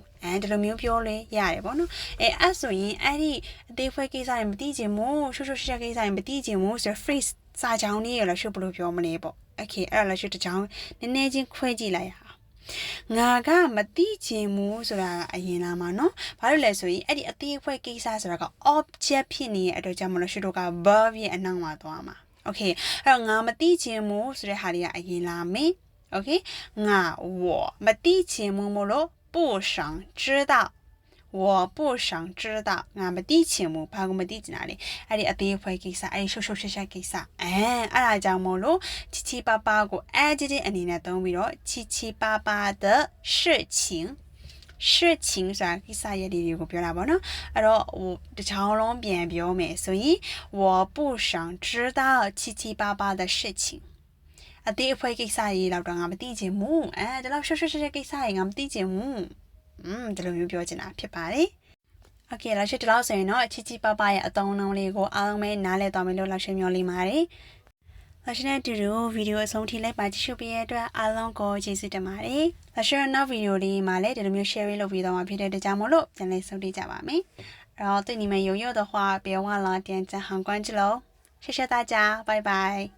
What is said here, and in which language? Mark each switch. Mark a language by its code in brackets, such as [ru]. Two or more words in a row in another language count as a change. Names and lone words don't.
[my] ဒီလိုမျိုးပြောလဲရတယ်ပေါ့နော်အဲ့ဆိုရင်အဲ့ဒီအသေးဖွဲကိစ္စတွေမသိချင်ဘူးရှော့ရှက်ကိစ္စတွေမသိချင်ဘူးဆိုတော့ phrase စာကြောင်းလေးရလို့ရှုပ်ဘယ်လိုပြောမလဲပေါ့Okay အဲ့တော့လည်းရှုပ်တစ်ချောင်းနည်းနည်းချင်းခွဲကြည့်လိုက်ရအောင်ငါကမသိချင်ဘူးဆိုတာကအရင်လာမှာနော်ဘာလို့လဲဆိုရင်အဲ့ဒီအသေးအဖွဲကိစ္စ ဆိုတာက object ဖြစ်နေတဲ့အတွက်ကြောင့်မလို့ရှုပ်တို့က verb ရဲ့အနောက်မှာသွားမှာ Okay အဲ့တော့ငါမသိချင်ဘူးဆိုတဲ့ဟာလေးကအရင်လာမယ် Okay 我မသိချင်ဘူးမလို့ [zh] 不想知道我不想知道 [my] ငါမသိချင်ဘူးဘာ ကိုမသိချင်တာလဲအဲ့ဒီအသေးအဖွဲကိစ္စအဲ့ဒီရှုပ်ရှက်ကိစ္စအဲ့ဒါကြောင့်မို့လို့七七八八ကို adjective အနေနဲ့သုံးပြီးတော့ [zh] 七七八八的事情 [my] ဆိုတာကိ စ္စရဲ့ဒီတွေကိုပြောတာပေါ့နော်အဲ့တော့တချောင်းလုံးပြန်ပြောမယ်ဆိုရင် [zh] 我不想知道七七八八的事情 [my] အသေးအဖွဲကိစ္စကြီးတော့ငါမသိချင်ဘူးဒီလောက်ရှုပ်ရှက်ကိစ္စကြီးငါမသိချင်ဘူးဒီလို မျိုးပြောချင်တာဖြစ်ပါတယ် Okay လာရှိတလောက်ဆိုရင်တော့ချီချီပါပါရဲ့အသုံးအနှုန်းလေးကိုအားလုံးပဲနားလည်သွားမယ်လို့လာရှိမျှော်လင့်ပါတယ်လာရှိတဲ့ဗီဒီယိုအဆုံးထိလိုက်ပါကြည့်ရှုပေးရတဲ့အတွက်အားလုံးကိုကျေးဇူးတင်ပါတယ်လာရှိတဲ့နောက်ဗီဒီယိုလေးမှာလည်းဒီလိုမျိုး share လုပ်ပြီးတော့မှာဖြစ်တဲ့ကြောင့်မို့လို့ပြန်လည်ဆုံးဖြတ်ကြပါမယ် [zh] 然后对你们有用的话别忘了点赞和关注喽谢谢大家拜拜